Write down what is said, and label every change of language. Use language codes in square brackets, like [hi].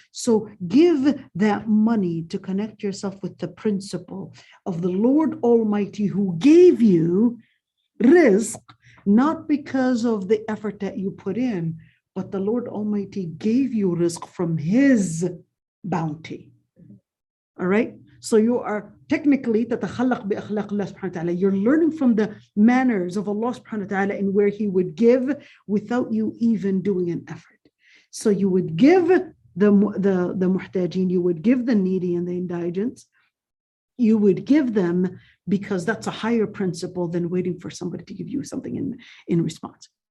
[en] So give that money to connect yourself with the principle of the Lord Almighty, who gave you rizq, not because of the effort that you put in, but the Lord Almighty gave you rizq from His bounty. All right? So you are technically [ar] تتخلق بأخلاق الله سبحانه وتعالى. [en] You're learning from the manners of Allah subhanahu wa ta'ala, in where He would give without you even doing an effort. So you would give the muhtajin, you would give the needy and the indigents, you would give them because that's a higher principle than waiting for somebody to give you something in response.